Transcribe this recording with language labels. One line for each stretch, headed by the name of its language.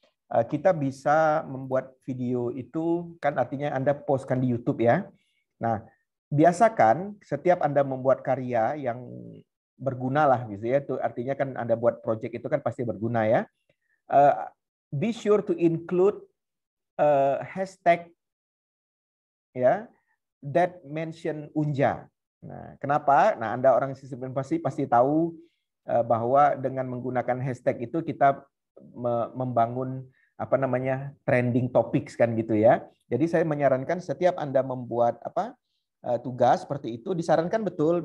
Indonesian: Kita bisa membuat video itu, kan artinya Anda postkan di YouTube ya. Nah, biasakan setiap Anda membuat karya yang berguna lah gitu ya. Itu artinya kan Anda buat project itu kan pasti berguna ya.
English: Be sure to include hashtag ya that mention Unja.
Indonesian: Nah, kenapa? Nah, Anda orang sistem informasi pasti tahu bahwa dengan menggunakan hashtag itu kita membangun apa namanya trending topics kan gitu ya. Jadi saya menyarankan setiap Anda membuat tugas seperti itu disarankan betul.